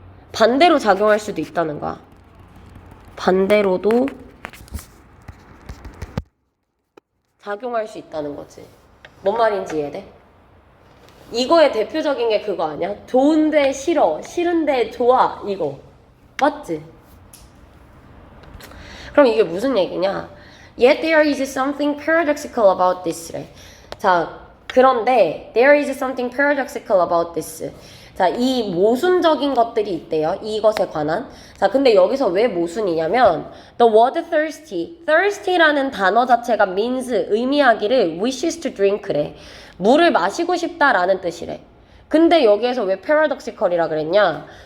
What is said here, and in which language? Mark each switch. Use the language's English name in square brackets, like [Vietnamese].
[Korean] 반대로 작용할 수도 있다는 거야. 반대로도 작용할 수 있다는 거지. 뭔 말인지 이해돼? 이거의 대표적인 게 그거 아니야? 좋은데 싫어, 싫은데 좋아, 이거. 맞지? 그럼 이게 무슨 얘기냐? [English] Yet there is something paradoxical about this래. [Korean] 자, 그런데 [English] there is something paradoxical about this. [Korean] 자, 이 모순적인 것들이 있대요. 이것에 관한. 자, 근데 여기서 왜 모순이냐면 [English] the word thirsty [Korean] 라는 단어 자체가 means 의미하기를 [English] wishes to drink [Korean] 래. 물을 마시고 싶다라는 뜻이래. 근데 여기에서 왜 paradoxical이라 그랬냐?